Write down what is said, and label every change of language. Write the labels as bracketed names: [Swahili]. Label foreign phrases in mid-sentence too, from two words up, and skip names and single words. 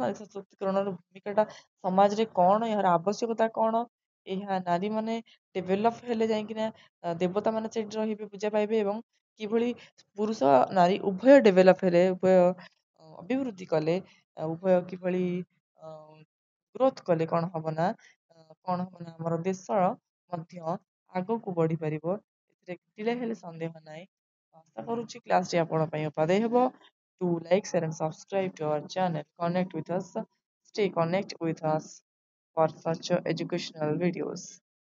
[Odia] ନାରୀ ସଶକ୍ତିକରଣର ଭୂମିକାଟା ସମାଜରେ କଣ, ଏହାର ଆବଶ୍ୟକତା କଣ, ଏହା ନାରୀମାନେ ଡେଭେଲପ ହେଲେ ଯାଇକିନା ଦେବତାମାନେ ସେଇଠି ରହିବେ, ପୂଜା ପାଇବେ ଏବଂ କିଭଳି ପୁରୁଷ ନାରୀ ଉଭୟ ଡେଭେଲପ ହେଲେ, ଉଭୟ ଅଭିବୃଦ୍ଧି କଲେ ଉଭୟ କିଭଳି ଗ୍ରୋଥ କଲେ କ'ଣ ହବ ନା କ'ଣ ହବ ନା ଆମର ଦେଶ ମଧ୍ୟ ଆଗକୁ ବଢ଼ିପାରିବ। ଏଥିରେ ତିଳେ ହେଲେ ସନ୍ଦେହ ନାହିଁ। ଆଶା କରୁଛି କ୍ଲାସଟି ଆପଣଙ୍କ ପାଇଁ ଉପାଦେୟ ହେବ। [English] Do like, share and subscribe to our channel. Connect with us. Stay connect with us for such educational videos.